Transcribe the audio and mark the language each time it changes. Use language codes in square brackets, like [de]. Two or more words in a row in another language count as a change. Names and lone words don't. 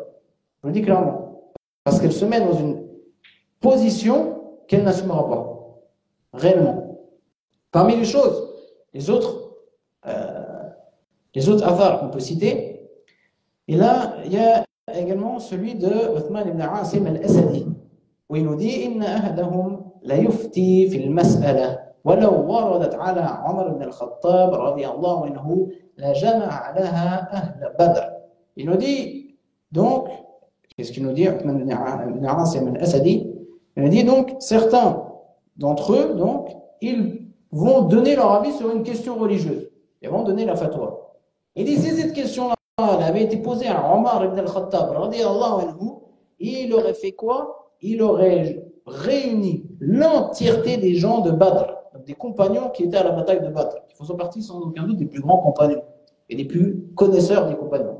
[fr] Je le dis clairement. Parce qu'elle se met dans une position qu'elle n'assumera pas. Réellement. Parmi les choses, les autres athars qu'on peut citer, et là, il y a également celui de Uthman ibn Asim al-Asadi, où il nous dit « [ar] إن أحدهم لا يفتي في المسألة, ولو وردت على عمر بن الخطاب رضي الله عنه لجمع لها أهل بدر. [fr] » Il nous dit, donc, qu'est-ce qu'il nous dit, Uthman ibn Asim al-Asadi? Il nous dit donc, certains d'entre eux, donc, ils vont donner leur avis sur une question religieuse. Ils vont donner la fatwa. Il dit, si cette question-là avait été posée à Omar ibn al-Khattab, [ar] رضي الله عنه, [fr] il aurait fait quoi? Il aurait réuni l'entièreté des gens de Badr, des compagnons qui étaient à la bataille de Badr, qui font partie sans aucun doute des plus grands compagnons et des plus connaisseurs des compagnons.